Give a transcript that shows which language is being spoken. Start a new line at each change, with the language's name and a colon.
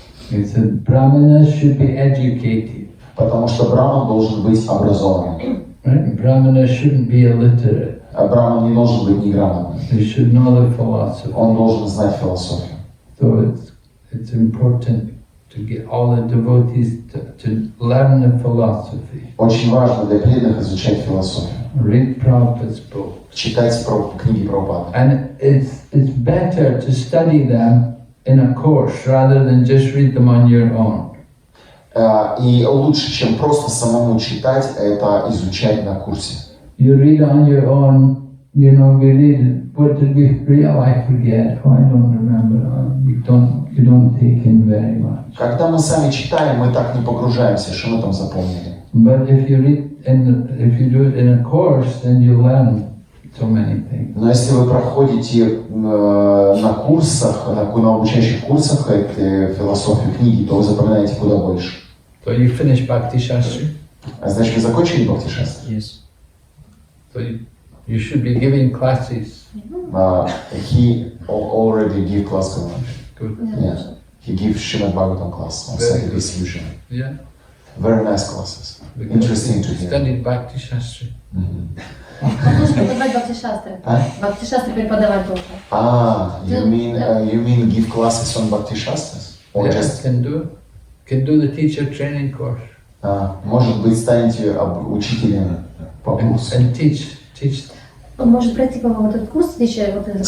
English: He said, Brahmanas should be educated.
Russian: Потому что браман должен быть образованным.
English: Right? Brahmana shouldn't be illiterate.
Russian: Браман не должен быть неграмотным.
English: They should know the philosophy.
Russian: Он должен знать философию.
English: So it's important to get all the devotees to learn the philosophy.
Russian: Очень важно для преданных изучать философию.
English: Read Prabhupada's book.
Russian: Читать книги Прабхупады.
English: And it's better to study them in a course rather than just read them on your own.
Russian: И лучше, чем просто самому читать, это изучать на курсе.
English: You read on your own, you know, we read, what did we read? Oh, I forget. Oh, I don't remember. You don't take in very much.
Russian: Когда мы сами читаем, мы так не погружаемся, что мы там запомнили.
English: But if you do it in a course, then you learn so many things.
Russian: Но если вы проходите на курсах, на обучающих курсах этой философию книги, то вы запоминаете куда больше.
English: So you finish Bhakti Shastri?
Russian: Значит, вы закончили Бхакти Шастру?
English: Yes. So you should be giving classes. He already give class going. Good. Yeah. He gives Srimad Bhagavatam class on Saturdays usually. Yeah. Very nice classes. Because Interesting to you hear. studied Bhakti Shastri.
Russian: Он должен преподавать Бхакти-шастры. Бхакти-шастры преподавать должен.
English: You mean give classes on Bhakti Shastras? Or Yeah, just... can do the teacher training course.
Russian: Может быть, станете учителем по курсу.
English: And teach.
Russian: Он может пройти, по-моему, этот курс, еще вот этот.